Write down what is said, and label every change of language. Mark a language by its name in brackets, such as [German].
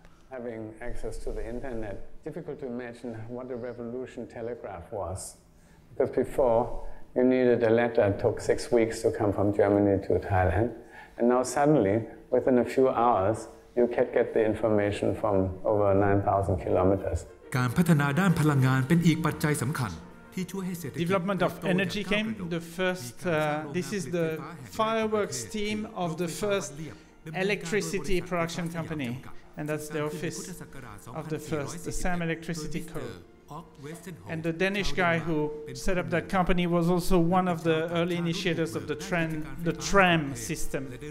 [English] Having access to the internet, difficult to imagine what a revolution telegraph was. Because before, you needed a letter, it took 6 weeks to come from Germany to Thailand. And now suddenly, within a few hours, you can get the information from over 9,000 kilometers. [Thai] การพัฒนาด้านพลังงานเป็นอีกปัจจัยสำคัญที่ช่วยให้เศรษฐกิจ [English] Development of energy came. The first, this is the fireworks team of the first electricity production company, and that's the office of the first, the Siam Electricity Co. And the Danish guy who set up that company was also one of the early initiators of the tram system.